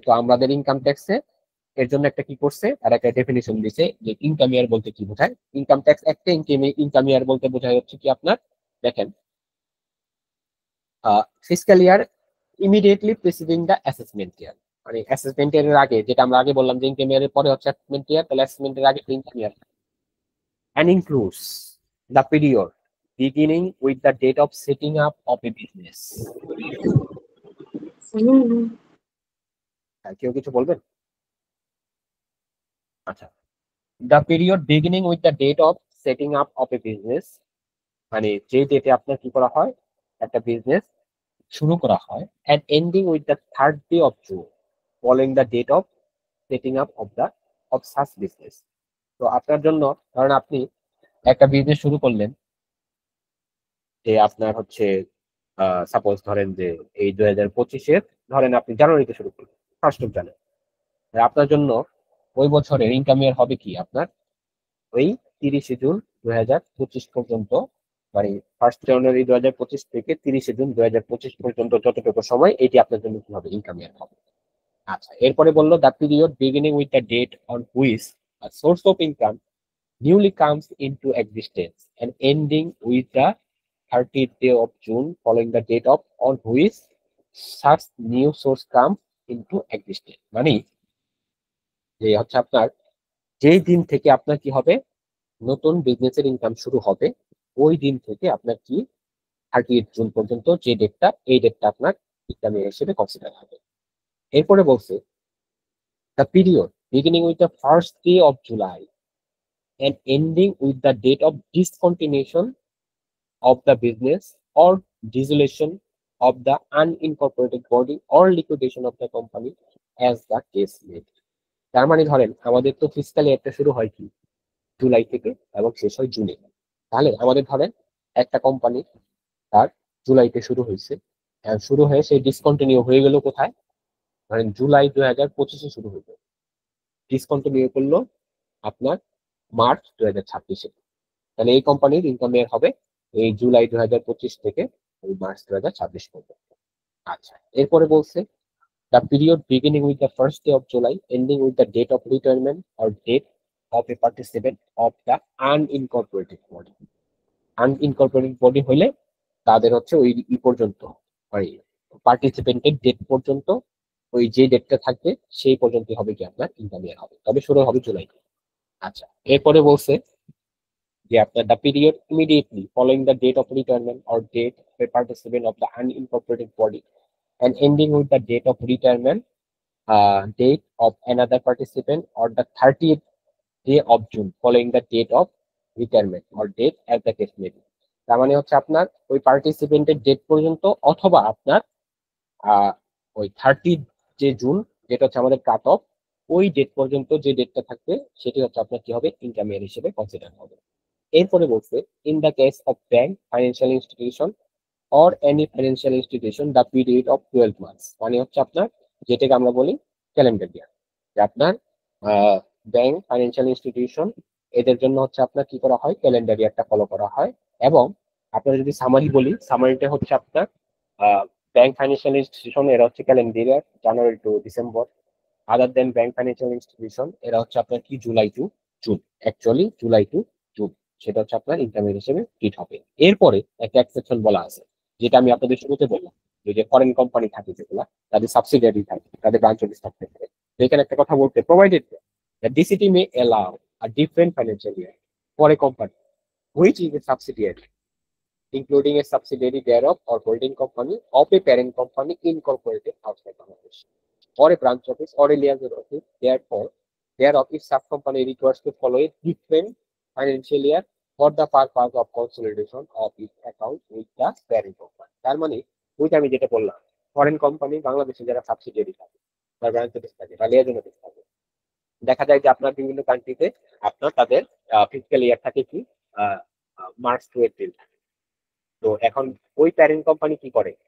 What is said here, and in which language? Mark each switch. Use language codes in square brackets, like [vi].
[bn] তো আমাদের ইনকাম ট্যাক্সে এর জন্য একটা কি করছে, তারা একটা ডেফিনিশন দিছে যে ইনকাম ইয়ার বলতে কি বোঝায়। ইনকাম ট্যাক্স একটা ইনকাম ইয়ার বলতে বোঝায় হচ্ছে কি আপনার, দেখেন, [en] fiscal year immediately preceding the assessment year, [bn] মানে অ্যাসেসমেন্ট ইয়ারের আগে, যেটা আমরা আগে বললাম যে ইনকাম ইয়ারের পরে হচ্ছে অ্যাসেসমেন্ট ইয়ার, তাহলে অ্যাসেসমেন্টের আগে income year. [en] and includes the period beginning with the date of setting up of a business. [bn] কেউ কিছু বলবেন? [en] আচ্ছা, the period beginning with the date of setting up of a business, [bn] মানে যে ডেটে আপনার কি করা হয়, [en] একটা বিজনেস শুরু করা হয়, and ending with the 3rd day of June following the date of setting up of such business. [bn] তো আপনার জন্য, কারণ আপনি একটা বিজনেস শুরু করলেন, যে আপনার হচ্ছে সাপোজ ধরেন যে এই 2025-এর ধরেন আপনি জানুয়ারিতে শুরু করলেন, 1st of জানুয়ারি। আপনার জন্য ওই বছরের ইনকাম ইয়ার হবে কি আপনার ওই 30শে জুন 2025 পর্যন্ত, মানে 1st জানুয়ারি 2025 থেকে 30শে জুন 2025 পর্যন্ত যতটুকু সময়, এটি আপনার জন্য কি হবে, ইনকাম ইয়ার হবে। [en] আচ্ছা, [bn] এরপরে বললো [en] the period beginning with the date on which a source of income newly comes into existence and ending with the 30th day of June following the date of on which such new source comes into existence, [bn] মানে যে হচ্ছে আপনার যেই দিন থেকে আপনার কি হবে, নতুন বিজনেসের ইনকাম শুরু হবে, ওই দিন থেকে আপনার কি 30th জুন পর্যন্ত যে ডেটটা, এই ডেটটা আপনার ইনকাম হিসেবে কনসিডার হবে। এরপরে বলছে [en] The period beginning with the 1st day of July and ending with the date of discontinuation of the business or dissolution of the unincorporated body or liquidation of the company as the case may be. [bn] তার মানে ধরেন আমাদের তো fiscal ইয়ারটা শুরু হয় কি জুলাই থেকে এবং শেষ হয় জুনে। তাহলে আমাদের ধরেন একটা কোম্পানি তার জুলাইতে শুরু হয়েছে, শুরু হয়ে সেই ডিসকন্টিনিউ হয়ে গেল কোথায়, ধরেন জুলাই 2025-এ শুরু হইলো, ডিসকন্টিনিউ করলো আপনার মার্চ 2026-এ। তাহলে এই কোম্পানির ইনকাম ইয়ার হবে এই জুলাই 2025 থেকে ওই মার্চ 2026 পর্যন্ত। [en] আচ্ছা, [bn] এরপরে বলছে [en] The period beginning with the 1st day of July ending with the date of retirement or death of a participant of the unincorporated body. [bn] আনইনকর্পোরেটেড body হইলে তাদের হচ্ছে ওই পর্যন্ত, ওই পার্টিসিপেন্টের ডেট পর্যন্ত, ওই যে ডেটটা থাকবে সেই পর্যন্ত হবে কি আপনার ইনকাম ইয়ার হবে, তবে শুরু হবে জুলাই। [en] আচ্ছা, [bn] এরপরে বলছে যে আপনার [en] The period immediately following the date of retirement or date of a participant of the unincorporated body and ending with the date of retirement, date of another participant or the 30th day of June following the date of retirement or date as the case may be. [bn] তার মানে হচ্ছে আপনার ওই পার্টিসিপেন্টের date পর্যন্ত, অথবা আপনার ওই 30 যে জুন, যেটা হচ্ছে আমাদের কাট অফ, ওই ডেট পর্যন্ত যে ডেটটা থাকবে সেটি হচ্ছে আপনার কি হবে, ইনকাম ইয়ার হিসেবে কনসিডার হবে। এরপরে বলছে [en] in the case of bank, financial institution or any financial institution the period of 12 months, [bn] মানে হচ্ছে আপনার যেটাকে আমরা বলি ক্যালেন্ডার ইয়ার, যে আপনার ব্যাংক, ফাইন্যান্সিয়াল ইনস্টিটিউশন এদের জন্য হচ্ছে আপনার কি করা হয়, ক্যালেন্ডার ইয়ারটা ফলো করা হয়। এবং আপনার যদি সামারি বলি, সামারিটা হচ্ছে আপনার ব্যাংক, ফাইন্যান্সিয়াল ইনস্টিটিউশন এরা হচ্ছে calendar year January to December. Other then bank, financial institution এরা হচ্ছে আপনার কি July two June, actually July two June, সেটা হচ্ছে আপনার ইনকাম ইয়ার হিসেবে ট্রিট হবে। এরপরে একটা এক্সেপশন বলা আছে, যেটা আমি আপনাদের শুরুতে বললাম, যে ফরেন কোম্পানি থাকে যেগুলা, তাদের সাবসিডিয়ারি থাকে, তাদের ব্রাঞ্চ অফিস থাকতে পারে। তো এখানে একটা কথা বলতে, [en] Provided that DCT may allow a different financial year for a company which is a subsidiary including a subsidiary thereof or holding company of a parent company incorporated outside Bangladesh, or a branch office or a liaison office therefore thereof if sub company requires to follow a different financial year for the purpose of consolidation of its account with the parent company. [bn] তার মানে ওইটা আমি যেটা বললাম, foreign company বাংলাদেশে যারা subsidiary থাকে বা ব্রাঞ্চ অফিস থাকে বা লিয়াজন অফিস থাকে, দেখা যায় যে আপনার বিভিন্ন কান্ট্রিতে আপনার তাদের ফিসক্যাল ইয়ার থাকে কি মার্চ টু এপ্রিল থাকে। তো এখন ওই প্যারেন্ট কোম্পানি কি করে,